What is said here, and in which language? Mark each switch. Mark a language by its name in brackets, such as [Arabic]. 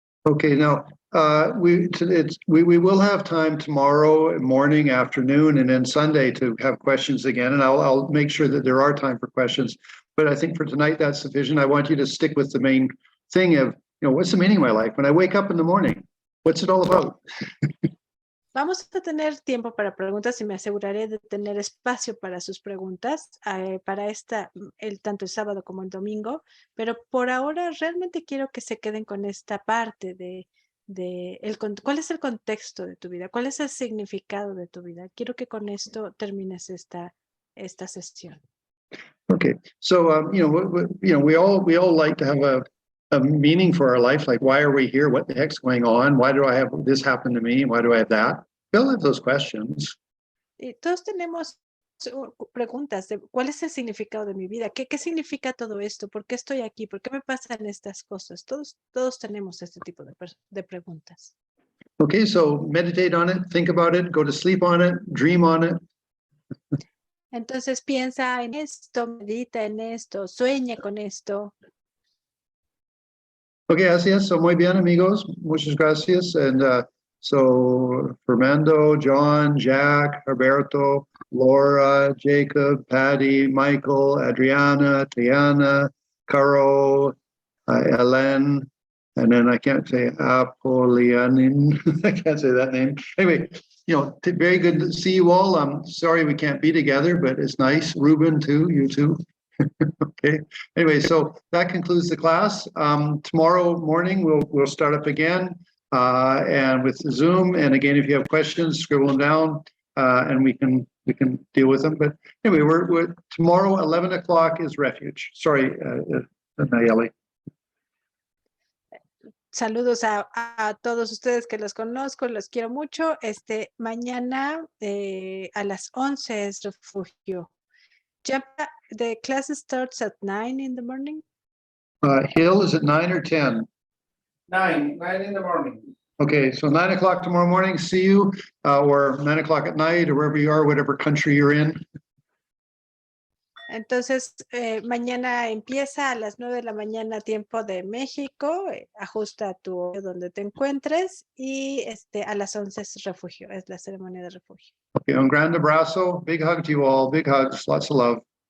[English] Okay, now we will have time tomorrow morning, afternoon, and then Sunday to have questions again, and I'll make sure that there are time for questions. But I think for tonight that's sufficient. I want you to stick with the main thing of, what's the meaning of my life? When I wake up in the morning, what's it all about? [Spanish] Vamos a tener tiempo para preguntas y me aseguraré de tener espacio para sus preguntas para tanto el sábado como el domingo, pero por ahora realmente quiero que se queden con esta parte de cuál es el contexto de tu vida, cuál es el significado de tu vida. Quiero que con esto termines esta sesión. [English] Okay, so we all like to have a meaning for our life, like why are we here? What the heck's going on? Why do I have this happen to me? Why do I have that? We all have those questions. [Spanish] Todos tenemos preguntas de cuál es el significado de mi vida, qué significa todo esto, por qué estoy aquí, por qué me pasan estas cosas. Todos tenemos este tipo de preguntas. [English] Okay, so meditate on it, think about it, go to sleep on it, dream on it. [Spanish] Entonces piensa en esto, medita en esto, sueña con esto. [English] Okay, [Spanish] así es. [English] So [Spanish] muy bien, amigos. Muchas gracias. [English] And so Fernando, John, Jack, Alberto, Laura, Jacob, Patty, Michael, Adriana, Tiana, Caro, Ellen, and then I can't say Apolianin. I can't say that name. Anyway, very good to see you all. I'm sorry we can't be together, but it's nice. Ruben too, you too. Okay. Anyway, so that concludes the class. Tomorrow morning we'll start up again and with Zoom. And again, if you have questions, scribble them down and we can deal with them. But anyway, we're tomorrow 11 o'clock is Refuge. Sorry, Nayeli. [Spanish] Saludos a todos ustedes que los conozco, los quiero mucho. Mañana a las 11 es Refugio. [English] The class starts at 9 in the morning. Hill, is it 9 or 10? 9 in the morning. Okay, so 9 o'clock tomorrow morning, see you, or 9 o'clock at night, or wherever you are, whatever country you're in. [Spanish] Entonces, mañana empieza a las 9 de la mañana, tiempo de México. Ajusta tu horario donde te encuentres y a las 11 es refugio, es la ceremonia de refugio. [English] Okay, [Spanish] un gran abrazo, [English] big hug to you all, big hugs, lots of love.